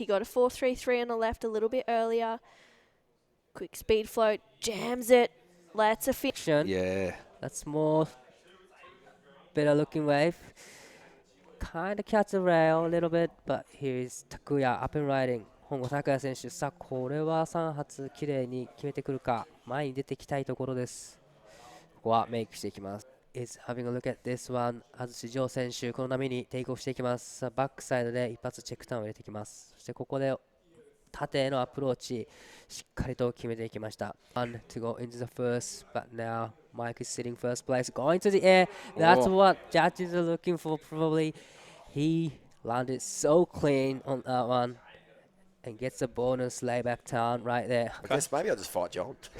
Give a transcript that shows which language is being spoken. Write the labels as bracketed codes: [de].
[en] He got a 4.33 on the left a little bit earlier. Quick speed float, jams it, lets a fish. Yeah. That's more better looking wave. Kind of catch the rail a little bit, but here's Takuya up and riding. [ja] 本郷拓也選手、さあこれは3発きれいに決めてくるか、前に出てきたいところです。ここはメイクしていきます。 [en] Is having a look at this one. [ja] 安土城選手、この波にテイクオフしていきます。さあバックサイドで一発チェックターンを入れていきます。そしてここで縦へのアプローチ、しっかりと決めていきました。 [en] One to go into the first, but now Mike is sitting first place, going to the air. That's what judges are looking for, probably. He landed so clean on that one and gets a bonus layback turn right there. I guess maybe I'll just fight John.